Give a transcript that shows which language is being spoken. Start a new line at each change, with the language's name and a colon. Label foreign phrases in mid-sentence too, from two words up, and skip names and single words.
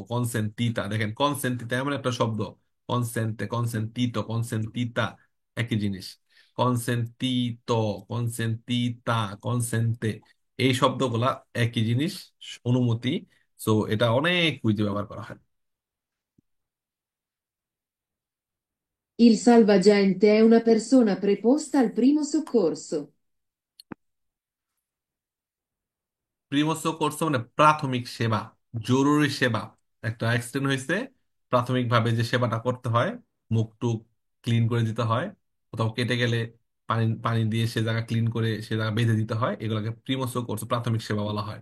Bangla: কনসেন্টিতা, দেখেন কনসেন্টিতা এমন একটা শব্দ। কনসেন্টিতা একই জিনিস।
Italian: consentito, consentita, consente,
Bangla: এই শব্দগুলা একই জিনিস, অনুমতি। সো এটা অনেক কুইজে ব্যবহার করা হয়।
Italian: Il salvagente è una persona preposta al primo soccorso. primo soccorso
Bangla: মানে প্রাথমিক সেবা, জরুরি সেবা। একটা অ্যাক্সিডেন্ট হয়েছে, প্রাথমিক ভাবে যে সেবাটা করতে হয়, মুখ টুক ক্লিন করে দিতে হয়, কোথাও কেটে গেলে পানি পানি দিয়ে সে জায়গা ক্লিন করে সে জায়গা বেঁধে দিতে হয়, এগুলোকে
Italian: primo soccorso
Bangla: প্রাথমিক সেবা বলা হয়।